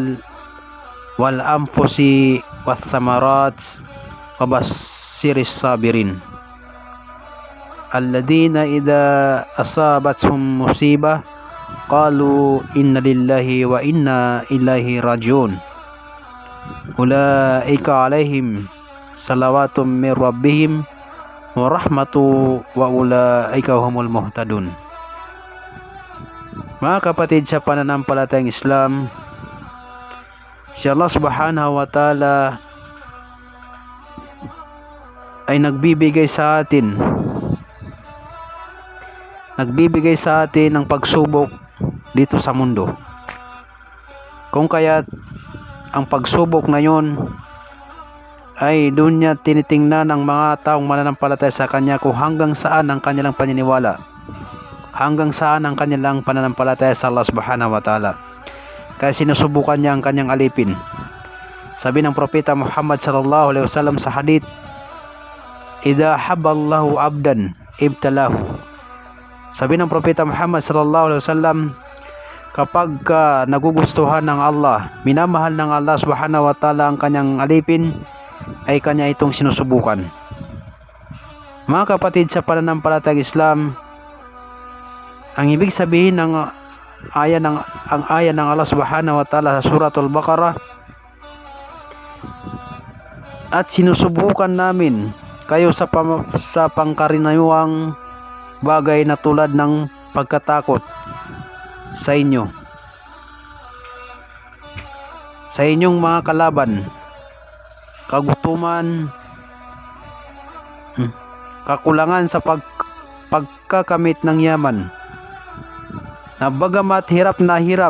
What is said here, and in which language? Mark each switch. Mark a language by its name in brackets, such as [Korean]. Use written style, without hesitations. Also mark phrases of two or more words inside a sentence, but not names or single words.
[Arabic] وَالْأَنْفُسِ وَالثَّمَرَاتِ وَبَشِّرِ الصَّابِرِينَ الَّذِينَ إِذَا أَصَابَتْهُمْ مُصِيبَةٌ قَالُوا إِنَّا لِلَّهِ وَإِنَّا إِلَيْهِ رَاجِعُونَ أُولَئِكَ عَلَيْهِمْ صَلَوَاتٌ مِّن رَّبِّهِمْ ورحمة وأولئك هم المهتدون. [Filipino] Mga kapatid sa pananampalatayang Islam, si Allah [Arabic] سبحانه وتعالى [Filipino] ay nagbibigay sa atin ng pagsubok dito sa mundo. Kung kaya't ang pagsubok na yun ay doon niya tinitingnan ng mga taong mananampalataya sa Kanya kung hanggang saan ang kanilang paniniwala, hanggang saan ang kanilang pananampalataya sa Allah [Arabic] سبحانه وتعالى. [Filipino] Kaya sinusubukan niya ang kanyang alipin. Sabi ng Propeta Muhammad [Arabic] صلى الله عليه وسلم [Filipino] sa hadith, [Arabic] "إذا أحب الله عبدا ابتلاه." [Filipino] Sabi ng Propeta Muhammad [Arabic] صلى الله عليه وسلم, [Filipino] kapag nagugustuhan ng Allah, minamahal ng Allah [Arabic] سبحانه وتعالى [Filipino] ang kanyang alipin, ay kanya itong sinusubukan. Mga kapatid sa pananampalatayang Islam, ang ibig sabihin ng aya ng Allah [Arabic] سبحانه وتعالى [Filipino] sa suratul Baqarah, at sinusubukan namin kayo sa pangkaraniwang bagay na tulad ng pagkatakot sa inyo, sa inyong mga kalaban, kagutuman, kakulangan sa pagkakamit ng yaman, na bagamat hirap na